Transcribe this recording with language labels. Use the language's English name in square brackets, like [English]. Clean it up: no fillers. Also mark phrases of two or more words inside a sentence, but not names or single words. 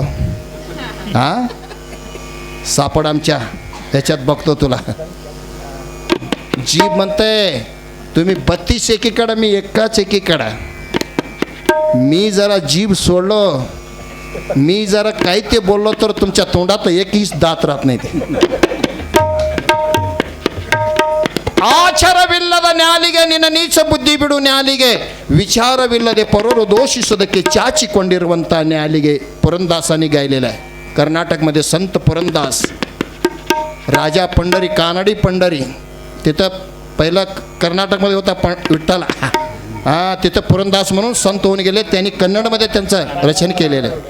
[Marathi] हां, सापड आमच्या ह्याच्यात बघतो तुला. जीभ म्हणते तुम्ही 32 एकीकडं, मी एकाच एकीकडं. मी जरा जीभ सोडलो, मी जरा काही ते बोललो तर तुमच्या तोंडात एकही दात राहत नाही. [Kannada] ते ಆಚರವಿಲ್ಲದ ನ್ಯಾಲಿಗೆ ನಿನ್ನ ನೀಚ ಬುದ್ಧಿ ಬಿಡು ನ್ಯಾಲಿಗೆ, ವಿಚಾರವಿಲ್ಲದೆ ಪರರು ದೋಷಿಸೋದಕ್ಕೆ ಚಾಚಿಕೊಂಡಿರುವಂಥ ನ್ಯಾಲಿಗೆ. [Marathi] पुरंदासांनी गायलेलं आहे. कर्नाटकमध्ये संत पुरंदास, राजा पंढरी, कानडी पंढरी. तिथं पहिला कर्नाटकमध्ये होता विठ्ठल. हां, तिथं पुरंदास म्हणून संत होऊन गेले. त्यांनी कन्नडमध्ये त्यांचं रचन केलेलं आहे.